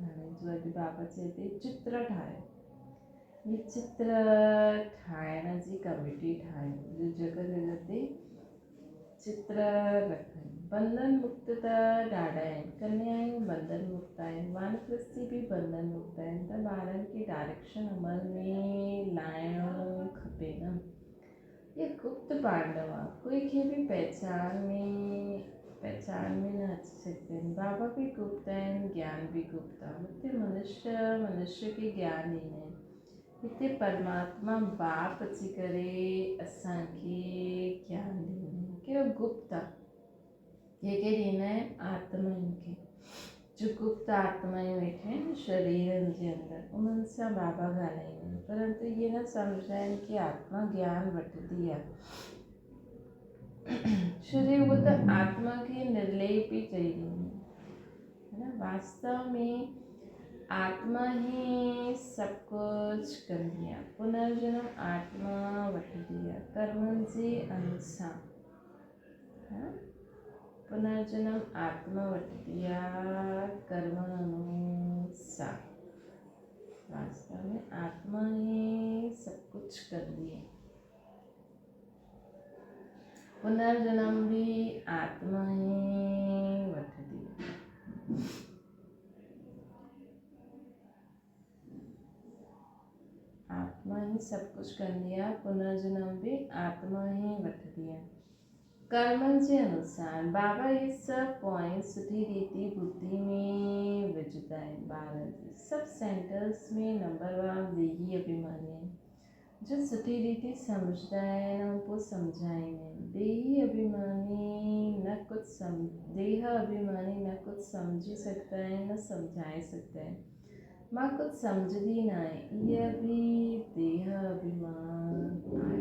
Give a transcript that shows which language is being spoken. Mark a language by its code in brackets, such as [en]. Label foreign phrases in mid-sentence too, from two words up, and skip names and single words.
[sd] हाणे जो अॼु बाबा चए थी चित्र ठाहियो, ये चित्र ठाहिण जी कमिटी ठाहियो, जॻह जॻह ते चित्र रखनि। बंधन मुक्त त ॾाढा आहिनि, कन्याऊं बंधन मुक्त आहिनि, वानप्रस्थी बि बंधन मुक्त आहिनि। त ॿारनि खे डायरेक्शन अमल में लाइणो खपे न। ये गुप्त पांडव आहे, कोई खे बि पहचान में न अची सघंदा आहिनि। बाबा बि गुप्त आहिनि, ज्ञान बि गुप्त आहे। हुते मनुष्य खे ज्ञान ॾींदा आहिनि, हिते परमात्मा बाप अची करे असांखे ज्ञान ॾींदा आहिनि। कहिड़ो गुप्त आहे, जेके ॾींदा आहिनि आत्माउनि खे, जो गुप्त आत्माऊं वेठियूं आहिनि शरीरनि जे अंदरि, उन्हनि सां बाबा ॻाल्हाईंदा आहिनि। परंतु इहे न सम्झंदा आहिनि कि आत्मा ज्ञान वठंदी आहे। छो जे उहो त आत्मा खे निर्लेप ई चई ॾींदी है न। [hi] वास्तव में आत्मा ही सब कुछ कंदी आहे। [sd] पुनर्जन्म आत्मा वठंदी आहे कर्मनि जे अनुसार, है। पुनर्जन्म आत्मा वठंदी आहे कर्मनि अनुसार। [hi] वास्तव में आत्मा ही सब कुछ कंदी है। पुनर्जन्म भी आत्मा ही वठंदी है। [sd] आत्मा ही [hi] सब कुछ [sd] कंदी आहे, पुनर्जन्म भी आत्मा ही वठंदी आहे कर्मनि जे अनुसार। बाबा ये सब पॉइंट सुठी रीति बुद्धि में विझंदा आहिनि। ॿारनि जे सभु सेंटर्स में नंबर 1 देही अभिमानी आहिनि, जो सुठी रीति सम्झंदा आहिनि ऐं पोइ सम्झाईंदा आहिनि। देह अभिमानी न कुझु सम्झी सघंदा आहिनि, न सम्झाए सघंदा आहिनि। मां कुझु सम्झंदी न आहे, इहा बि देह अभिमान आहे।